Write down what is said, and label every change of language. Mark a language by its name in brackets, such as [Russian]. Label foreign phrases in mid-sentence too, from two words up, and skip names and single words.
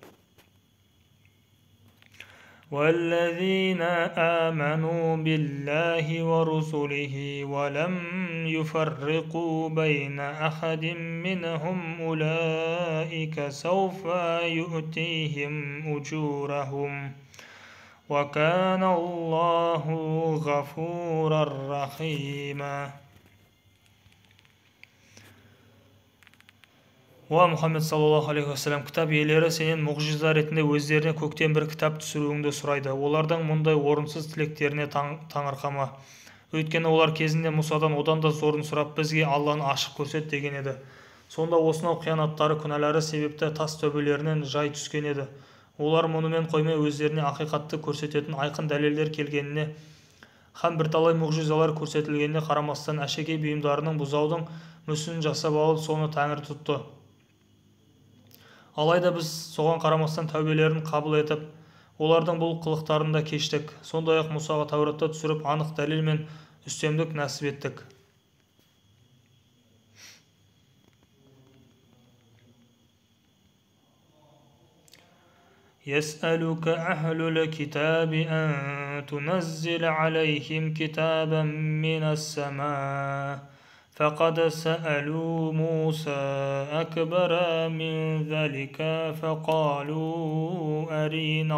[Arabic] والذين آمنوا بالله ورسله ولم يفرقوا بين أحد منهم أولئك سوف يؤتيهم أجورهم وكان الله غفورا رحيما. [Kazakh] Уа Мұхаммед [Arabic] صلى الله عليه وسلم, [Kazakh] кітап иелері сенен мұғжиза ретінде өздеріне көктен бір кітап түсіруіңді сұрайды. Олардың мұндай орынсыз тілектеріне таңырқама. Өйткені олар кезінде Мұсадан одан да зорын сұрап, бізге Алланы ашық көрсет деген еді. Сонда осынау қиянаттары, күнәлары себепті тас төбелерінен жай түскен еді. Олар мұнымен қоймай өздеріне ақиқатты көрсететін айқын дәлелдер келгеніне һәм бірталай мұғжизалар көрсетілгеніне қарамастан әшекей бұйымдарының бұзаудың мүсінін жасап алып, соны тәңір тұтты. Алайда біз соған қарамастан тәубелерін қабыл етіп, олардың бұл қылықтарын да кештік. Сондай-ақ Мұсаға Тәуратты түсіріп, анық дәлел мен үстемдік нәсіп еттік. [Arabic] يسألك أهل الكتاب أن تنزل عليهم كتابا من السماء فقد سألوا موسى أكبر من ذلك فقالوا أرينا